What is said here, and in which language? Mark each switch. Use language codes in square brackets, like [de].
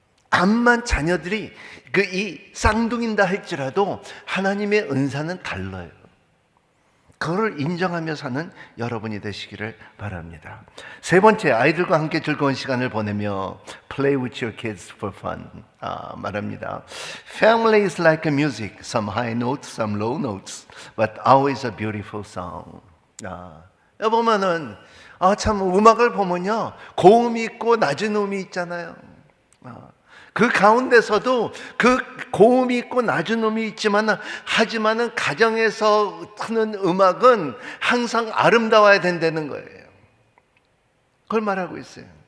[ko] 암만 자녀들이 이 쌍둥이인다 할지라도 하나님의 은사는 달라요. 그걸 인정하며 사는 여러분이 되시기를 바랍니다. 세 번째, 아이들과 함께 즐거운 시간을 보내며 [en] play with your kids for fun [ko] 말합니다. [en] Family is like a music, some high notes, some low notes, but always a beautiful song. [ko] 보면은 참 음악을 보면요, 고음이 있고 낮은 음이 있잖아요. 그 가운데서도 그 고음이 있고 낮은 음이 있지만, 하지만은 가정에서 트는 음악은 항상 아름다워야 된다는 거예요. 그걸 말하고 있어요.